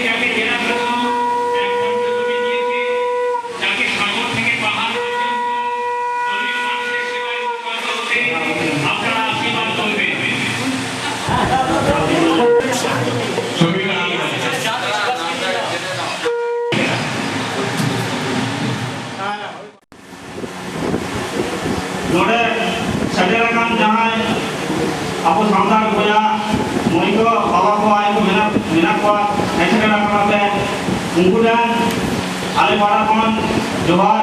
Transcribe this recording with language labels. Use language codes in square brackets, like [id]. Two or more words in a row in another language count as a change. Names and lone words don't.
[bn] যাকে জেলার জন্য এক খণ্ড জমি দিয়েছে, যাকে সাগর থেকে পাহাড় পর্যন্ত দলিত মানুষের সেবায় উৎসর্গ হতে আপনারা আশীর্বাদ করবেন। ছবিটা [sat] ᱱᱚᱰᱮ ᱥᱮᱴᱮᱨ ᱟᱠᱟᱱ ᱡᱟᱦᱟᱸᱭ ᱟᱵᱚ ᱥᱟᱱᱛᱟᱲ ᱵᱚᱭᱦᱟ ᱢᱟᱹᱭ ᱠᱚ ᱵᱟᱵᱟ ᱠᱚ ᱟᱭᱳ ᱠᱚ ᱢᱮᱱᱟᱜ ᱠᱚᱣᱟ ᱥᱮᱴᱮᱨ ᱟᱠᱟᱱᱟ ᱯᱮ, ᱩᱱᱠᱩ ᱴᱷᱮᱱ ᱟᱞᱮ ᱯᱟᱦᱴᱟ ᱠᱷᱚᱱ ᱡᱚᱦᱟᱨ।